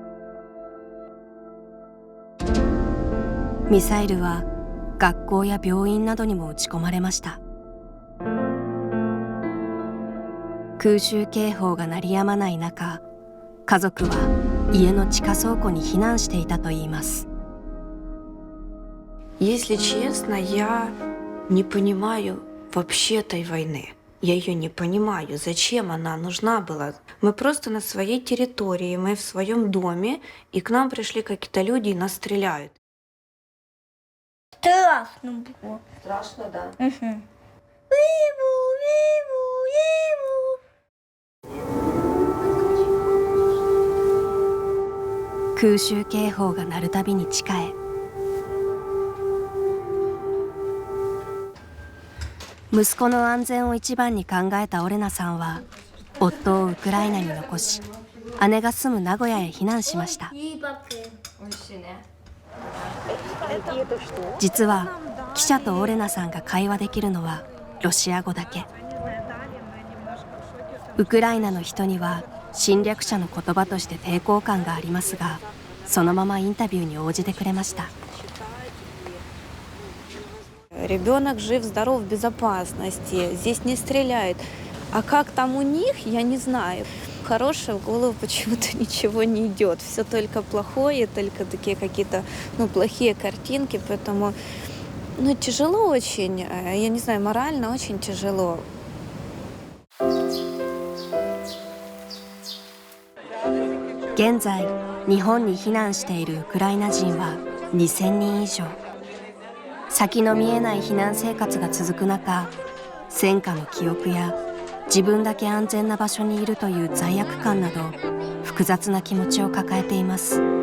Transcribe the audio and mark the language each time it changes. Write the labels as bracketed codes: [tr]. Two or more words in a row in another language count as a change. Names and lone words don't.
[ja] ミサイルは学校や病院などにも撃ち込まれました。空襲警報が鳴りやまない中、家族は家の地下倉庫に避難していたといいます。 [ru] Если честно, я не понимаю вообще этой войны. Я ее не понимаю, зачем она нужна была. Мы просто на своей территории, мы в своем доме, и к нам пришли какие-то люди и нас стреляют. Страшно было. Страшно, да. Угу. Виву, [ja] 空襲警報が鳴るたびに地下へ。息子の安全を一番に考えたオレナさんは夫をウクライナに残し、姉が住む名古屋へ避難しました。いいバッグ。実は記者とオレナさんが会話できるのはロシア語だけ。ウクライナの人には侵略者の言葉として抵抗感がありますが、そのままインタビューに応じてくれました。 [ru] Ребенок жив, здоров, в безопасности, здесь не стреляют. А как там у них, я не знаю. Хорошее в голову почему-то ничего не идет. Все только плохое, только такие какие-то, плохие картинки. Поэтому, тяжело очень, я не знаю, морально очень тяжело. [ja] 現在、日本に避難しているウクライナ人は2000人以上。先の見えない避難生活が続く中、戦火の記憶や自分だけ安全な場所にいるという罪悪感など複雑な気持ちを抱えています。